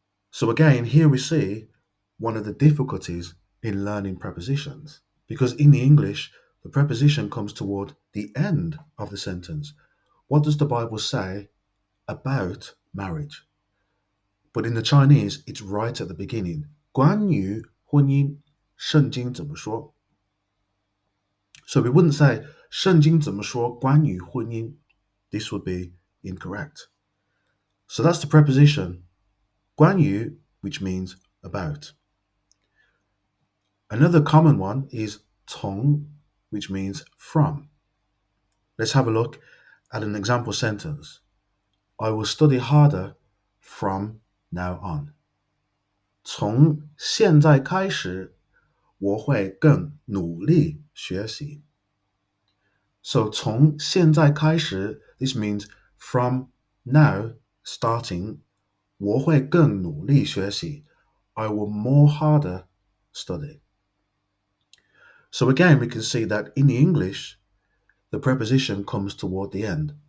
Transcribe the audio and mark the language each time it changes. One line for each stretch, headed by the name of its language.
English: So again, here we see one of the difficulties in learning prepositions, because in the English, the preposition comes toward the end of the sentence. What does the Bible say about marriage? But in the Chinese, it's right at the beginning.
Chinese: 关于婚姻，圣经怎么说?
English: So we wouldn't say
Chinese: 圣经怎么说关于婚姻.
English: This would be incorrect. So that's the preposition 关于, which means about. Another common one is 从, which means from. Let's have a look at an example sentence. I will study harder from now on.
Chinese: 从现在开始，我会更努力学习。
English: So
Chinese: 从现在开始,
English: this means from now, starting,
Chinese: 我会更努力学习.
English: I will more harder study. So again, we can see that in the English, the preposition comes toward the end.